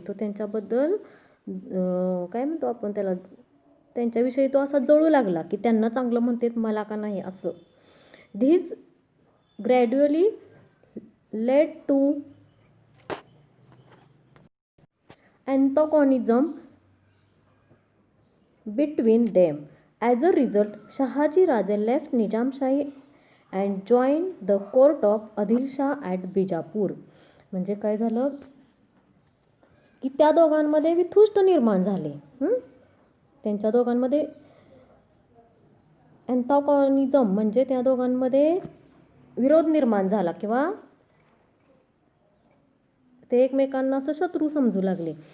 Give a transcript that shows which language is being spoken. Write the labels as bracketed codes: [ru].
[mr] तो त्यांच्याबद्दल काय म्हणतो आपण त्याला, त्यांच्याविषयी तो असा जळू लागला की त्यांना चांगलं म्हणतात, मला का नाही असं. [en] This gradually led to antagonism between them. As a result, Shahaji Raje left Nizamshahi and joined the court of Adil Shah at Bijapur. [mr] म्हणजे काय झालं की त्या दोघांमध्ये वितुष्ट निर्माण झाले. त्यांच्या दोघांमध्ये अँटागॉनिझम म्हणजे त्या दोघांमध्ये विरोध निर्माण झाला किंवा ते एकमेकांना असं शत्रू समजू लागले.